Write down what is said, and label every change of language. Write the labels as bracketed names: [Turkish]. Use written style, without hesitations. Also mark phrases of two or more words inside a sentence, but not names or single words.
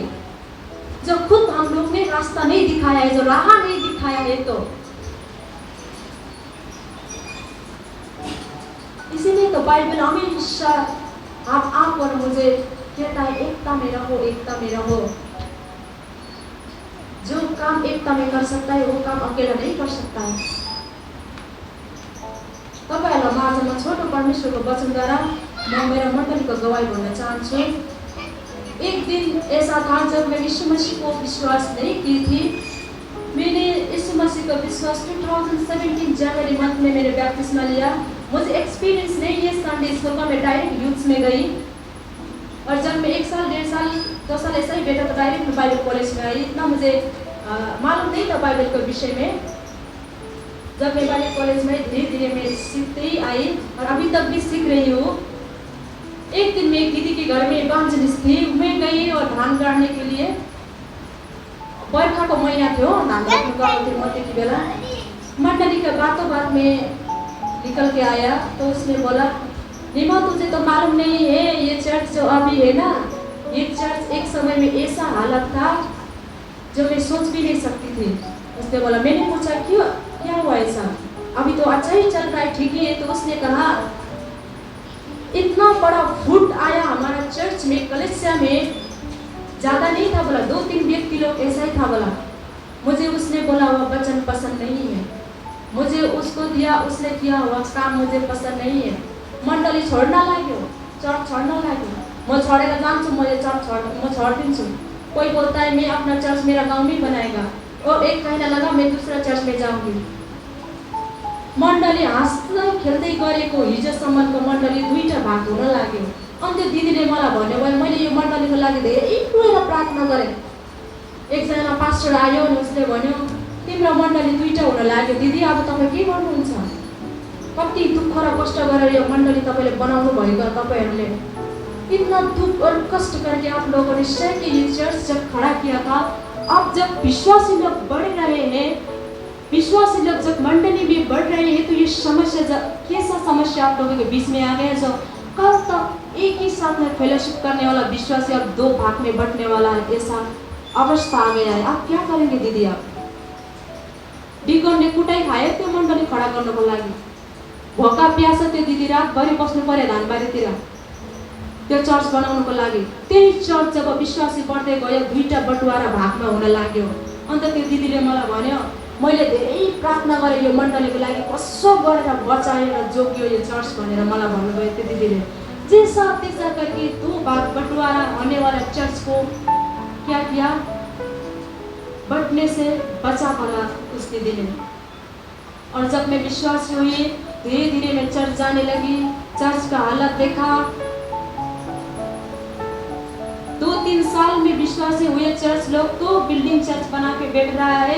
[Hindi] जब खुद हम लोग ने रास्ता नहीं दिखाया है, जो राह नहीं दिखाया है, तो इसीलिए तो बाइबल हमेशा आप और मुझे कहता है एकता में रहो, एकता में रहो। जो काम एकता में कर सकता है वो काम अकेला नहीं कर सकता है। [Nepali] तपाईहरुलाई म आज म छोटो परमेश्वरको वचनद्वारा म मेरो मण्डलीको गवाही भन्न चाहन्छु। [Hindi] एक दिन ऐसा था जब मैं यीशु मसीह को विश्वास नहीं की थी। मैंने यीशु मसीह का विश्वास 2017 जनवरी मंथ में मैंने बैप्टिस्मा लिया। मुझे एक्सपीरियंस नहीं है [English] Sunday school [Hindi] का, मैं [English] direct youth [Hindi] में गई और जब मैं 1 साल 1.5 साल 2 साल ऐसा ही बैठा तो डायरेक्ट मैं [English] Bible college [Hindi] में आई। इतना मुझे मालूम नहीं था बाइबल के विषय में। जब मैं बालिका कॉलेज में धीरे धीरे मैं सीखते ही आई और अभी तक भी सीख रही हूँ। एक दिन मैं एक दीदी के घर में इवांजेलिस्ट थी। मैं गई और धान गाड़ने के लिए, [Nepali] बरखा को महीना थियो, धान काट्नु गएको थिएँ म त्यति बेला। [Hindi] मंडली के बातों बात में निकल के आया तो उसने बोला, रीमा तुझे तो मालूम नहीं है ये चर्च जो अभी है ना, ये चर्च एक समय में ऐसा हालत था जो मैं सोच भी नहीं सकती थी। उसने बोला, मैंने पूछा क्यों, क्या हुआ ऐसा, अभी तो अच्छा ही चल रहा है, ठीक ही है। तो उसने कहा, इतना बड़ा फूट आया हमारा चर्च में, कलेक्सिया में, ज़्यादा नहीं था बोला, 2-3 व्यक्ति लोग ऐसा ही था बोला। मुझे उसने बोला हुआ वचन पसंद नहीं है, मुझे उसको दिया उसने किया हुआ काम मुझे पसंद नहीं है। [Nepali] मंडली छोड्न लाग्यो, चर्च छोड्न लाग्यो। म छोडेर जान्छु, म छोडिदिन्छु। [Hindi] कोई बोलता है मैं अपना चर्च मेरा गांव में बनाएगा और एक महीना लगा मैं दूसरा चर्च में जाऊंगी। [Nepali] मण्डली हाँस्दै खेल्दै गरेको हिजोसम्मको मण्डली 2टा भाग हुन लाग्यो। अनि त्यो दिदीले मलाई भन्यो, मैले यो मण्डलीको लागि धेरै गएर प्रार्थना गरेँ। एकजना पास्टर आयो अनि उसले भन्यो, तिम्रो मण्डली 2टा हुन लाग्यो दिदी, अब तपाईँ के गर्नुहुन्छ? कति दुःख र कष्ट गरेर यो मण्डली तपाईँले बनाउनु भएको, तपाईँहरूले [Hindi] इतना दुख और कष्ट करके आप लोगों ने शहर के ये चर्च जब खड़ा किया था। अब जब विश्वासी लोग बढ़ रहे हैं, विश्वासी लोग जब मंडली में बढ़ रहे हैं, तो ये समस्या कैसा समस्या आप लोगों के बीच में आ गया, जो कल तक एक ही साथ में फेलोशिप करने वाला विश्वासी अब 2 भाग में बंटने वाला है, ऐसा अवस्था आ गया है। आप क्या करेंगे दीदी? आप डिकन ने कुटाई खाए [Nepali] त्यो मण्डली खड़ा गर्नको लागि, भोका प्यास त्यो दिदी रातभरि बस्नु पर्यो धानबारीतिर त्यो चर्च बनाउनको लागि। त्यही चर्च जब विश्वासी बढ्दै गयो, 2टा बटुवारा भागमा हुन लाग्यो। अन्त त्यो दिदीले मलाई भन्यो, मैले धेरै प्रार्थना गरेँ यो मण्डलीको लागि, कसो गरेर बचाएर जोग्यो यो चर्च भनेर मलाई भन्नुभयो त्यो दिदीले। [Hindi] जैसा तैसा करके 2 भाग बटुवारा होने वाला चर्च को क्या किया, बटने से बचा पड़ा उस दीदी ने। और जब मैं विश्वासी हुई, धीरे धीरे मैं चर्च जाने लगी। चर्च का हालत देखा, 2-3 साल में विश्वासी हुए चर्च लोग तो [English] building church [Hindi] बना के बैठ रहा है।